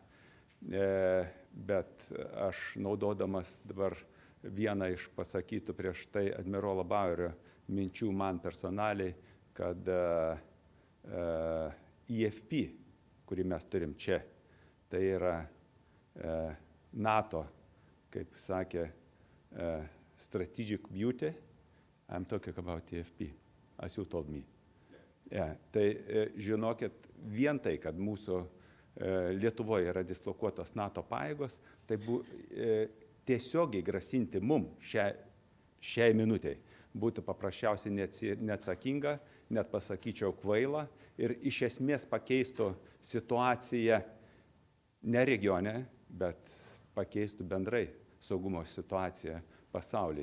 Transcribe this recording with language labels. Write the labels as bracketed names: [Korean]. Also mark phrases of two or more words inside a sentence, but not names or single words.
[Lithuanian] Bet aš naudodamas dabar vieną iš pasakytų prieš tai admirolo Bauerio minčių man personaliai, kad IFP, kurį mes turim čia, tai yra NATO, kaip sakė, [English] strategic beauty. I'm talking about TFP, as you told me. Yeah, [Lithuanian] tai žinokit, vien tai, kad mūsų Lietuvoje yra dislokuotos NATO pajėgos, tai tiesiogiai grasinti mum šiai minutei būtų paprasčiausiai neatsakinga, net pasakyčiau kvaila ir iš esmės pakeistų situaciją ne regione, bet pakeistų bendrai saugumo situaciją pasaulyje.